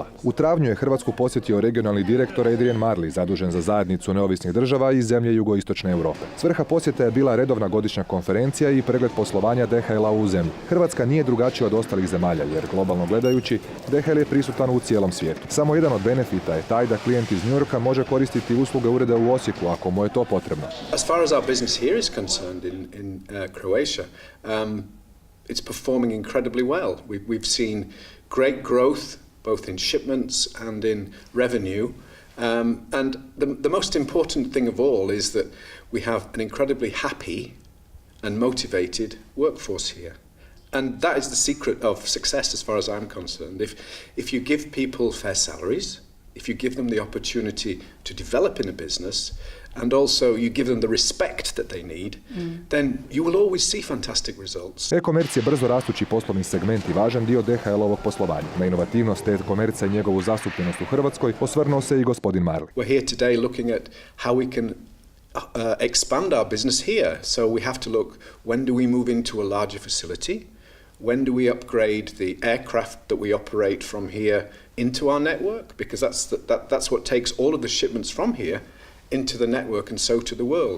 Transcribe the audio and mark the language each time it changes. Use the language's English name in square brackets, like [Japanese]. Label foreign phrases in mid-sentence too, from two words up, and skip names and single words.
[Croatian] U travnju je Hrvatsku posjetio regionalni direktor Adrian Marley, zadužen za zajednicu neovisnih država i zemlje jugoistočne Europe. Svrha posjeta je bila redovna godišnja konferencija i pregled poslovanja DHL-a u zemlji. Hrvatska nije drugačija od ostalih zemalja, jer globalno gledajući, DHL je prisutan u cijelom svijetu. Samo jedan od benefita je taj da klijent iz New Yorka može koristiti usluge ureda u Osijeku ako mu je to potrebno. [English] As far as our business here is concerned in Croatia, it's performing incredibly well. We've seen great growth both in shipments and in revenue. And the most important thing of all is that we have an incredibly happy and motivated workforce here. And that is the secret of success as far as I'm concerned. If you give people fair salaries, if you give them the opportunity to develop in a business, and also you give them the respect that they need, then you will always see fantastic results. [Croatian] E-komerc je brzo rastući poslovni segment i važan dio DHL-ovog poslovanja. Na inovativnost e-komerca i njegovu zastupljenost u Hrvatskoj osvrnuo se i gospodin Marley. [English] We're here today looking at how we can expand our business here. So we have to look, when do we move into a larger facility? When do we upgrade the aircraft that we operate from here into our network? Because that's what takes all of the shipments from here into the network and so to the world.